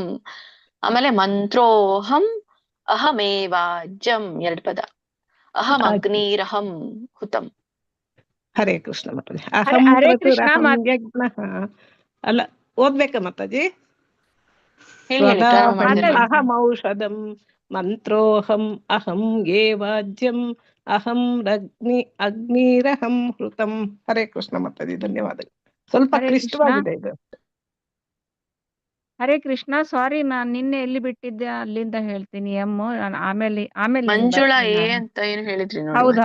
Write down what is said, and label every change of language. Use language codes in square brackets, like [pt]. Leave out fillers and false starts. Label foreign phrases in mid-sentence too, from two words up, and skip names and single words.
[kn] ಆಮೇಲೆ [sa] ಮಂತ್ರೋಹಂ ಅಹಮೇವಾಜ್ಯಂ [kn] ಎರಡು ಪದ. [sa] ಅಹಂ ಅಗ್ನಿರಹಂ ಹುತಂ. ಹರೇ ಕೃಷ್ಣ ಮಾತಾಜಿ. ಅಹಂ ಹರೇ ಕೃಷ್ಣ ಕ್ರತುರಹಂ ಯಜ್ಞಃ. [kn] ಅಲ್ಲ, ಓದ್ಬೇಕಾ ಮಾತಾಜಿ? ಹೇಳಿ ಹೇಳಿ, ಪ್ರಾರಂಭ ಮಾಡಿದ್ರೆ. [sa] ಅಹಂ ಔಷಧಂ ಮಂತ್ರೋಹಂ ಅಹಂ ಏವಾಜ್ಯಂ ಅಹಂ ಅಗ್ನಿರಹಂ ಹೃತಂ. ಹರೇ ಕೃಷ್ಣ [kn] ಮಾತಾಜಿ. ಧನ್ಯವಾದಗಳು. ಸ್ವಲ್ಪ ಹರೇ ಕ್ಲಿಷ್ಟವಾಗಿದೆ ಇದು. [sa] ಹರೇ ಕೃಷ್ಣ. [kn] ಸಾರಿ, ನಾನ್ ನಿನ್ನೆ ಎಲ್ಲಿ ಬಿಟ್ಟಿದ್ದೆ ಅಲ್ಲಿಂದ ಹೇಳ್ತೀನಿ. ಆಮೇಲೆ ಮಂಜುಳಾ ಎ ಅಂತ ಏನು ಹೇಳಿದ್ರಿ ನೋಡಿ ಹೌದು